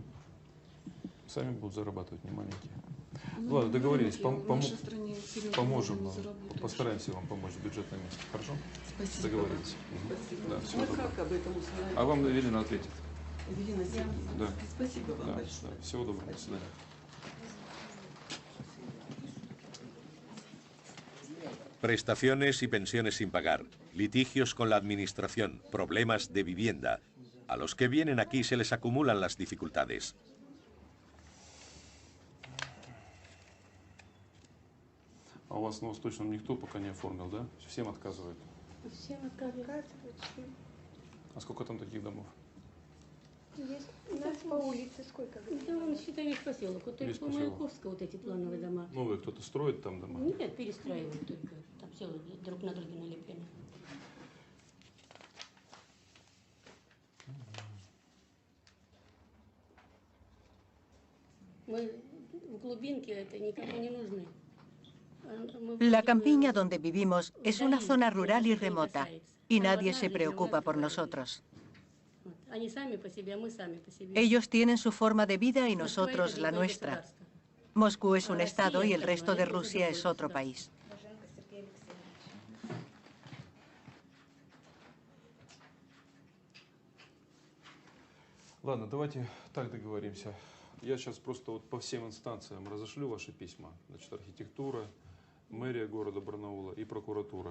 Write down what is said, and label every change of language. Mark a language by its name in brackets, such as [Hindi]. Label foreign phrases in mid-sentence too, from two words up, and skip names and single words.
[Russian] Сами будут зарабатывать немаленькие. Ну, ладно, договорились, поможем, постараемся вам помочь в бюджетном месте, хорошо? Спасибо. Договорились. Спасибо. Да, всего доброго. Как об этом узнали? А вам Эвелина ответит. Эвелина Сергеевна, да. Спасибо вам да, большое. Да. Всего доброго, до свидания. [Spanish] Prestaciones y pensiones sin pagar, litigios con la administración, problemas de vivienda. A los que vienen aquí se les acumulan las dificultades. [Russian] А у вас на Восточном никто пока не оформил, да? Всем отказывают? Всем отказывают. А сколько там таких домов? Есть у нас по улице сколько? Да, он считай весь поселок. Вот только по Маяковскому вот эти плановые дома. Новые кто-то строит там дома? Нет, перестраивают только. Там все друг на друге налеплены. Мы в глубинке, это никому не нужны. [Spanish] La campiña donde vivimos es una zona rural y remota, y nadie se preocupa por nosotros. Ellos tienen su forma de vida y nosotros la nuestra. Moscú es un estado y el resto de Rusia es otro país. [Russian] Ладно, давайте так договоримся. Я сейчас просто вот по всем инстанциям разошлю ваши письма. Значит, архитектура, мэрия города Барнаула и прокуратура.